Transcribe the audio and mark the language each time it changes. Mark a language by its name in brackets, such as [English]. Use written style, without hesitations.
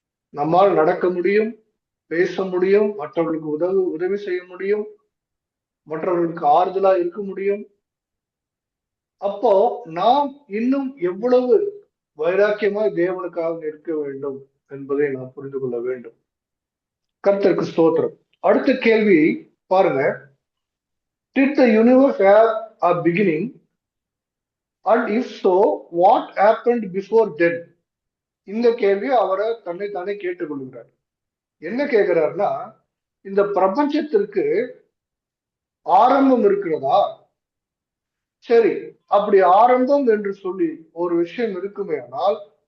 [Tamil] நம்மால் நடக்க முடியும், பேச முடியும், மற்றவர்களுக்கு உதவி செய்ய முடியும், மற்றவர்களுக்கு ஆறுதலா இருக்க முடியும். அப்போ நாம் இன்னும் எவ்வளவு வைராக்கியமாய் தேவனுக்காக நிற்க வேண்டும் என்பதை நாம் புரிந்து கொள்ள வேண்டும். கர்த்தருக்கு ஸ்தோத்திரம். அடுத்த கேள்வி பாருங்க, [English] did the universe have a beginning, and if so, what happened before then? [Tamil] இந்த கேள்வி அவரை தன்னை தானே கேட்டுக்கொள்கிறார். என்ன கேட்கிறாருன்னா, இந்த பிரபஞ்சத்திற்கு ஆரம்பம் இருக்கிறதா? சரி, அப்படி ஆரம்பம் என்று சொல்லி ஒரு விஷயம் இருக்குமே ஆனால்